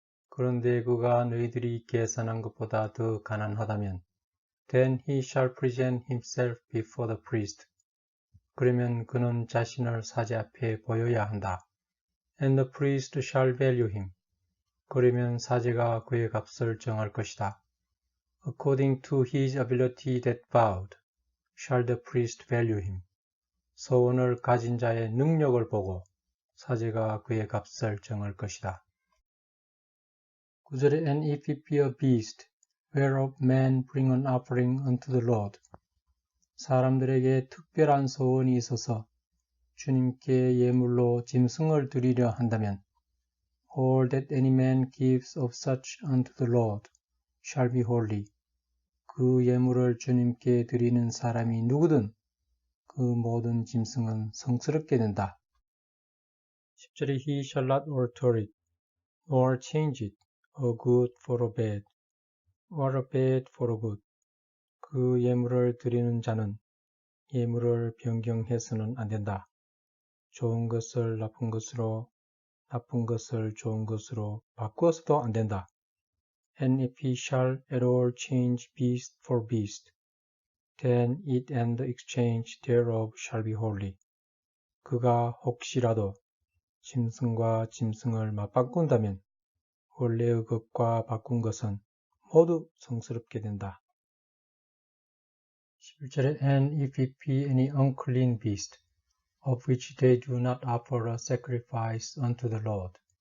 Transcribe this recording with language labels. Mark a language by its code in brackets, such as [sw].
[ko] 그런데 그가 너희들이 계산한 것보다 더 가난하다면 [en] Then he shall present himself before the priest. [ko] 그러면 그는 자신을 사제 앞에 보여야 한다. [en] And the priest shall value him. [ko] 그러면 사제가 그의 값을 정할 것이다. [en] According to his ability that vowed, shall the priest value him. [ko] 소원을 가진 자의 능력을 보고 사제가 그의 값을 정할 것이다. 9절에 [en] And if it be a beast, whereof men bring an offering unto the Lord. [ko] 사람들에게 특별한 소원이 있어서 주님께 예물로 짐승을 드리려 한다면 [en] All that any man gives of such unto the Lord shall be holy. [ko] 그 예물을 주님께 드리는 사람이 누구든 그 모든 짐승은 성스럽게 된다. 10절에 [en] He shall not alter it, nor change it, a good for a bad, or a bad for a good. [ko] 그 예물을 드리는 자는 예물을 변경해서는 안 된다. 좋은 것을 나쁜 것으로, 나쁜 것을 좋은 것으로 바꾸어서도 안 된다. [en] And if he shall at all change beast for beast, then it and the exchange thereof shall be holy. [ko] 그가 혹시라도 짐승과 짐승을 맞바꾼다면 원래의 것과 바꾼 것은 모두 성스럽게 된다. 11절에 [en] And if it be any unclean beast, of which they do not offer a sacrifice unto the Lord.